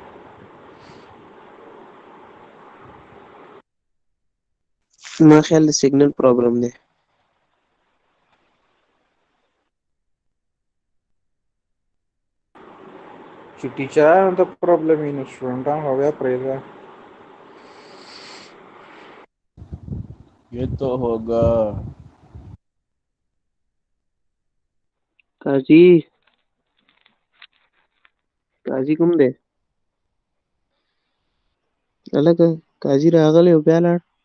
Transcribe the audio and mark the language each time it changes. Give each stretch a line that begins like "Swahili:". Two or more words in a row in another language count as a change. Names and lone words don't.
Pashto: ما خیال د
English: signal problem
Pashto: دی. چې ټیچرانو ته پرابلم وي نو سټوډنټان خو بیا پرېږده.
Urdu: ये तो होगा.
Pashto: قاضي قاضي کوم دی؟ هلکه قاضي راغلی او بیا لاړ.